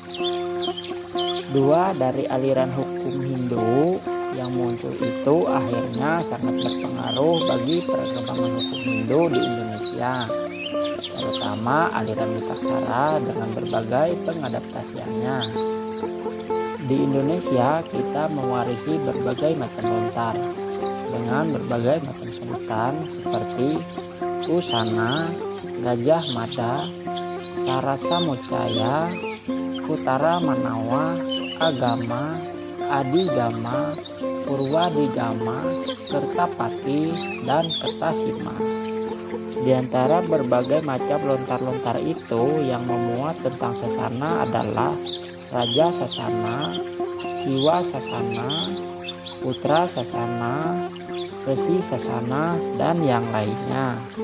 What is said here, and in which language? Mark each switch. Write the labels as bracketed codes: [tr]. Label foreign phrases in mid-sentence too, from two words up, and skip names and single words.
[id] Dua dari aliran hukum Hindu yang muncul itu akhirnya sangat berpengaruh bagi perkembangan hukum Hindu di Indonesia, terutama aliran Witaksara dengan berbagai pengadaptasiannya. Di Indonesia kita mewarisi berbagai macam lontar dengan berbagai macam sebutan seperti Usana, Gajah Mada, Sarasa Mucaya, Utara Manawa, Agama, Adigama, Purwadigama, Kertapati, dan Kertasima. Di antara berbagai macam lontar-lontar itu yang memuat tentang Sasana adalah Raja Sasana, Siwa Sasana, Putra Sasana, Resi Sasana, dan yang lainnya.